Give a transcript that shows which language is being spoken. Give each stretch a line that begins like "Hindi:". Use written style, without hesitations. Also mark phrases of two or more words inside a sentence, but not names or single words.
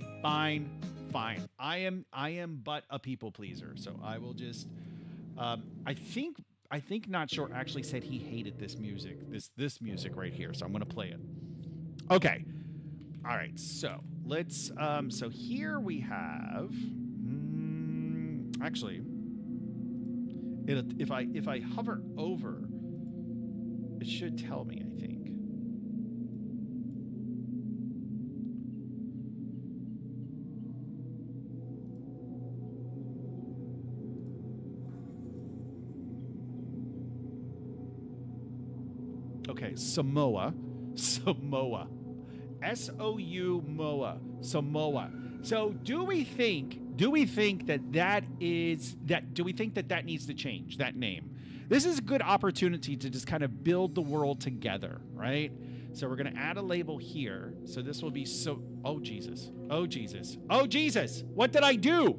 English: I am but a people pleaser, so I will just I think Not Short actually said he hated this music, this music right here, so I'm gonna play it. Okay. All right, so let's so here we have actually if I hover over, it should tell me, I think. Okay, Samoa. Samoa. S-O-U Moa. Samoa. So do we think that needs to change, that name? This is a good opportunity to just kind of build the world together, right? So we're going to add a label here. So this will be oh Jesus. Oh Jesus. Oh Jesus. What did I do?